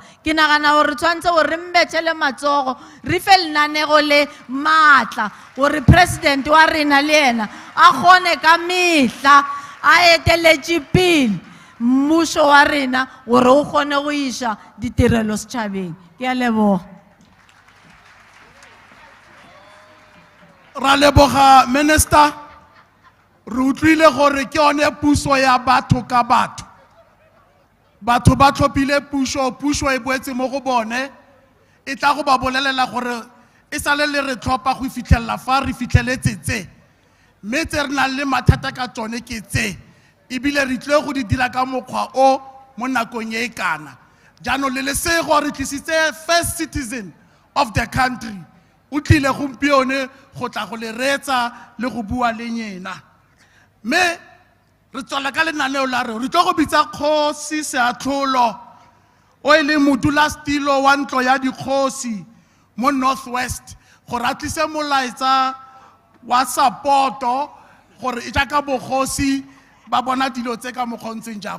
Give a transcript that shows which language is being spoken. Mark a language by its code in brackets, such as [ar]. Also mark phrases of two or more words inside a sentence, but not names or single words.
[nso] Ke nagana gore tshwanetse gore re mbetšele matsogo, re fe lenanego le maatla gore president wa rena le yena a kgone ka mehla a eteletše pele mmušo wa rena gore o kgone go iša ditirelo setšhabeng. Ke a leboga. [tn] Ra leboga minister, re utlwile gore ke yone puso ya batho ka batho. Batho ba tlhophile puso e boetse mo go bone, e tla go ba bolelela gore e sale le re tlhopha go fitlhelela fa re fitlheletse tse, mme tse re nang le mathata ka tsone ke tse, ebile re tlile go di dira ka mokgwa o mo nakong e kana. Jaanong le lesego re tlisitse [en] first citizen of the country, [tn] o tlile gompieno go tla go le reetsa le go bua le nyena. Me re tswela ka lenaneo la re tlo go bitsa Kgosi Seatlholo o e leng modulasetilo wa ntlo ya dikgosi mo Northwest gore a tlise molaetsa wa supporto gore e jaaka bogosi ba bona dilo tse ka mokgontseng jang.